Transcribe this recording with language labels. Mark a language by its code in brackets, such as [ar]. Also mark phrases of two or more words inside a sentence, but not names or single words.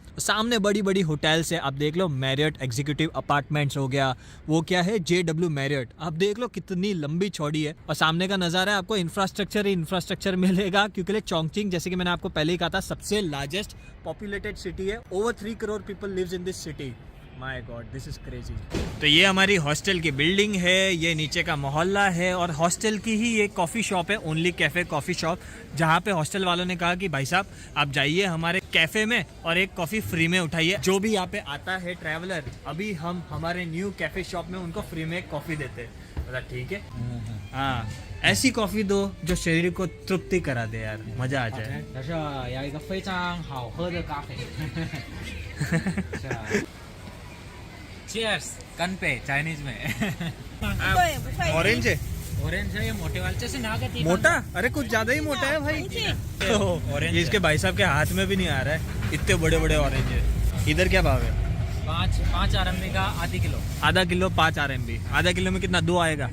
[hi] सामने बड़ी बड़ी होटल्स है, आप देख लो, मैरियट एग्जीक्यूटिव अपार्टमेंट्स हो गया, वो क्या है JW मैरियट, आप देख लो कितनी लंबी चौड़ी है। और सामने का नज़ारा है, आपको इंफ्रास्ट्रक्चर ही इंफ्रास्ट्रक्चर मिलेगा, क्योंकि चोंगचिंग जैसे कि मैंने आपको पहले ही कहा था सबसे [en] largest populated city [hi] है। [en] Over 3 करोड़ people lives in this city. My God, this is crazy। [hi] तो ये हमारी हॉस्टल की बिल्डिंग है, ये नीचे का मोहल्ला है, और हॉस्टल की ही एक [en] coffee shop [hi] है, [en] Only Cafe coffee shop, [hi] जहाँ पे हॉस्टल वालों ने कहा कि भाई साहब आप जाइए हमारे कैफ़े में और एक कॉफ़ी फ्री में उठाइए। जो भी यहाँ पे आता है ट्रैवलर, अभी हम हमारे [en] new cafe shop [hi] में उनको फ्री में कॉफ़ी देते हैं। बोला ठीक है, हाँ ऐसी कॉफ़ी दो जो शरीर को तृप्ति करा दे यार, मज़ा आ जाए। [zh] 这是有一个非常好喝的咖啡。Cheers， 干杯 [hi] चाइनीज में। ऑरेंज है, ऑरेंज है ये मोटे वाले, जैसे ना के मोटा, अरे कुछ ज्यादा ही मोटा है भाई। ऑरेंज ये इसके भाई साहब के हाथ में भी नहीं आ रहा है, इतने बड़े बड़े ऑरेंज है। इधर क्या भाव है? 5 RMB का आधी किलो। आधा किलो 5 RMB। आधा किलो में कितना? 2 आएगा?